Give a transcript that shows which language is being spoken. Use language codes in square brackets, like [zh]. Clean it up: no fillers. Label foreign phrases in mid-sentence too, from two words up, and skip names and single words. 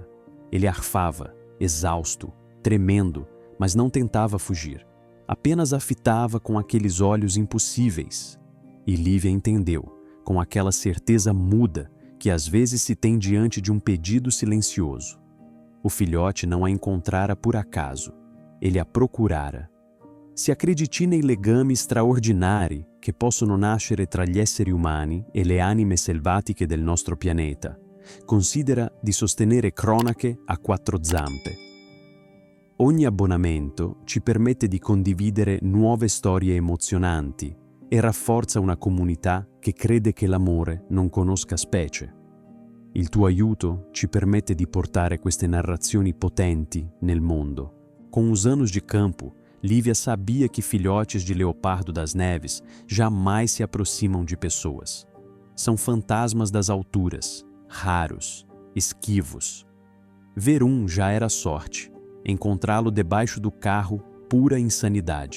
[pt] Ele arfava, exausto, tremendo, mas não tentava fugir. Apenas a fitava com aqueles olhos impossíveis. E Lívia entendeu, com aquela certeza muda que às vezes se tem diante de um pedido silencioso. O filhote não a encontrara por acaso, ele a procurara. [it] Se acrediti nei legami straordinari che possono nascere tra gli esseri umani e le anime selvatiche del nostro pianeta, considera di sostenere cronache a 4 zampe. Ogni abbonamento ci permette di condividere nuove storie emozionanti e rafforza una comunità che crede che l'amore non conosca specie. Il tuo aiuto ci permette di portare queste narrazioni potenti nel mondo. [pt] Com os anos de campo, Lívia sabia que filhotes de leopardo das neves jamais se aproximam de pessoas. São fantasmas das alturas, raros, esquivos. Ver um já era sorte, encontrá-lo debaixo do carro, pura insanidade.